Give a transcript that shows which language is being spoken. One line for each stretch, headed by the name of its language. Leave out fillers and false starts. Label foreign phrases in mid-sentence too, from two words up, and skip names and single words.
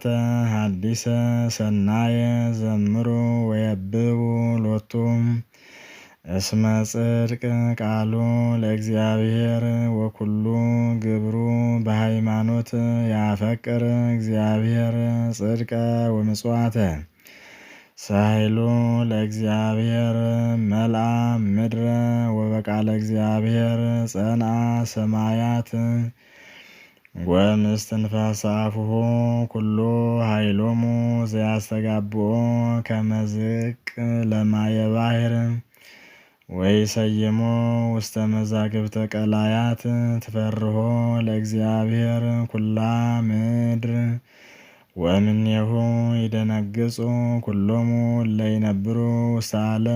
Geez: ሐዲሰ ሰናየ ዘምሩ ወየብቡ ሎቱ። እስመ ጽድቅ ቃሉ ለእግዚአብሔር ወኩሉ ግብሩ በሃይማኖት ያፈቅር እግዚአብሔር ጽድቀ ወምጽዋተ። ሳህሉ ለእግዚአብሔር መልአ ምድረ ወበቃለ እግዚአብሔር ጸንዐ ሰማያት። ወእምስትንፋሰ አፉሁ ኩሉ ኃይሎሙ ዘያስተጋብኦ ከመ ዝቅ ለማየ ባሕር። ወይሰይሞ ውስተ መዛግብተ ቀላያት ትፈርሆ ለእግዚአብሔር ኩላ ምድር። ወእምኔሁ ይደነግጹ ኩሎሙ እለ ይነብሩ ውስተ ዓለም